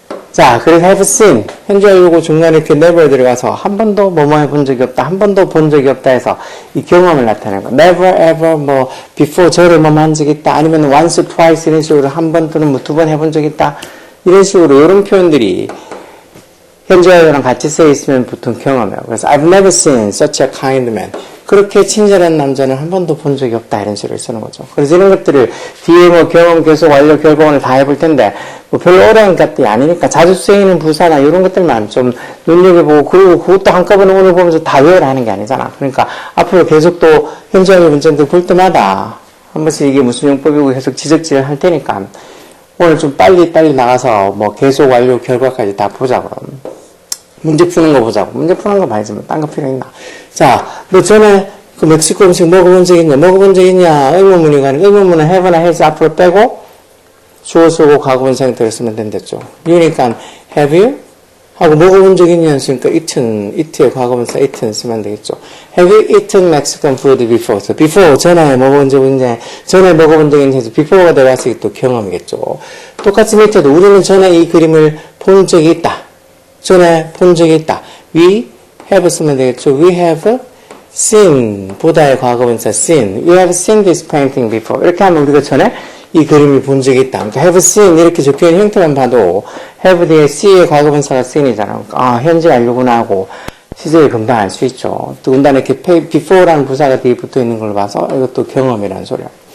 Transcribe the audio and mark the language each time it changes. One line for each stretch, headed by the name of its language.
Korean: 자, 그래서 have seen 현재 완료고 중간에 이렇게 never 들어가서 한 번도 뭐뭐 해본 적이 없다, 한 번도 본 적이 없다 해서 이 경험을 나타내는 거. never ever 뭐 before 저를 뭐뭐 한 적이 있다, 아니면 once, twice 이런 식으로 한 번 또는 뭐 두 번 해본 적이 있다 이런 식으로 이런 표현들이 현재 완료랑 같이 쓰여 있으면 보통 경험해요. 그래서
English: I've never seen such a kind man.
Korean: 그렇게 친절한 남자는 한 번도 본 적이 없다 이런 식으로 쓰는 거죠. 그래서 이런 것들을 뒤에 뭐 경험, 계속, 완료, 결과원을 다 해볼 텐데 뭐 별로 어려운 것들이 아니니까 자주 쓰이는 부사나 이런 것들만 좀 눈여겨보고 그리고 그것도 한꺼번에 오늘 보면서 다 외워라 하는 게 아니잖아. 그러니까 앞으로 계속 또 현재 완료 문장들 볼 때마다 한 번씩 이게 무슨 용법이고 계속 지적질을 할 테니까 오늘 좀 빨리 나가서 뭐 계속, 완료, 결과까지 다 보자 그럼. 문제 푸는 거 보자고. 문제 푸는 거 봐야지. 뭐, 딴 거 필요 있나. 자, 너 전에 그 멕시코 음식 먹어본 적 있냐? 먹어본 적 있냐? 의문문이가 아니고, 의문문은 have나 has 앞으로 빼고, 주어 쓰고 과거분 상태로 쓰면 된댔죠.
English: 그러니까, have you?
Korean: 하고 먹어본 적 있냐? 했으니까, eat의 과거분사 eaten 쓰면 되겠죠.
English: Have you eaten Mexican food before?
Korean: before, 전에 먹어본 적 있냐? 전에 먹어본 적 있냐? 해서 before가 들어갔으니 또 경험이겠죠. 똑같이 밑에도 우리는 전에 이 그림을 본 적이 있다. 전에 본 적이 있다. We have 쓰면 되겠죠.
English: We have seen,
Korean: 보다의 과거분사
English: seen. We have seen this painting before.
Korean: 이렇게 하면 우리가 전에 이 그림을 본 적이 있다. 그러니까 have seen 이렇게 적혀있는 형태만 봐도 have 뒤에 see의 과거분사가 seen이잖아. 그러니까 현재 완료구나 하고 시제에 금방 알 수 있죠. 더군다나 이렇게 before라는 부사가 뒤에 붙어있는 걸 봐서 이것도 경험이라는 소리야.